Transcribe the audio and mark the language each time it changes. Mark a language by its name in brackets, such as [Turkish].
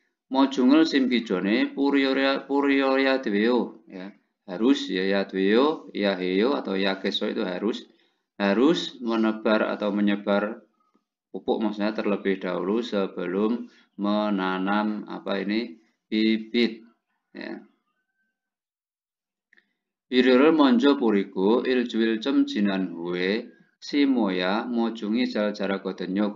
[Korean] 모종을 심기 전에 뿌려야 돼요. [Indonesian] Ya. Harus ya 돼요, ya 해요 atau ya keso itu harus menebar atau menyebar pupuk, maksudnya terlebih dahulu sebelum menanam bibit. Ya. [Korean] 비료를 먼저 뿌리고 일주일쯤 지난 후에 심어야 모종이 잘 자라거든요.